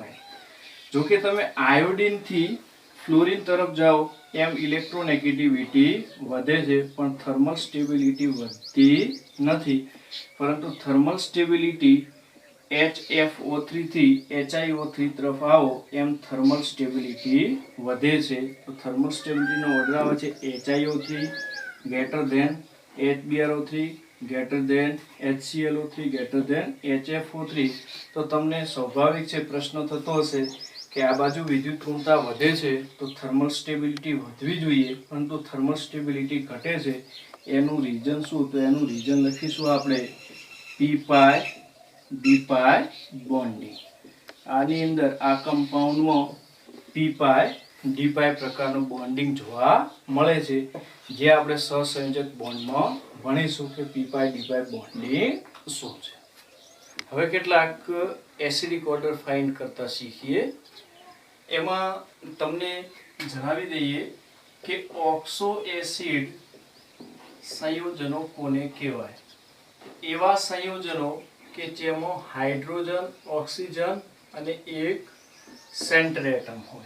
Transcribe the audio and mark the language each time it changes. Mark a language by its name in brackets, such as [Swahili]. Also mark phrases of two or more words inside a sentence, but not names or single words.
[Gujarati] જો કે તમે આયોડિન થી ફ્લોરિન તરફ જાઓ એમ ઇલેક્ટ્રોનેગેટિવિટી વધે છે, પણ [English] thermal stability [Gujarati] વધતી નથી. પરંતુ [English] thermal stability [Gujarati] HFO3 થી HiO3 તરફ આવો એમ [English] thermal stability [Gujarati] વધે છે. [English] તો thermal stabilityno order આવે છે HiO3 greater than HbRO3 greater than HClO3 greater than HFO3. [Gujarati] તો તમને સ્વાભાવિક છે પ્રશ્ન થતો હશે કે આ બાજુ વિદ્યુત ઋણતા વધે છે તો [English] thermal stability [Gujarati] વધવી જોઈએ, પરંતુ [English] thermal stability [Gujarati] ઘટે છે. એનું રીઝન શું? તો એનું રીઝન લખીશું આપણે [English] p-pi-d-pi bonding. [Gujarati] આની અંદર આ કમ્પાઉન્ડમાં p-pi-d-pi પ્રકારનું બોન્ડિંગ જોવા મળે છે, જે આપણે સહસંયોજક બોન્ડમાં ભણીશું કે [English] p-pi-d-pi bonding [Gujarati] શું છે. હવે કેટલાક [English] acidic order find [Gujarati] કરતા શીખીએ. એમાં તમને જણાવી દઈએ કે [English] oxo acid [Gujarati] સંયોજનો કોને કહેવાય? એવા સંયોજનો કે જેમાં હાઇડ્રોજન, ઓક્સિજન અને એક [English] center atom [Gujarati] હોય.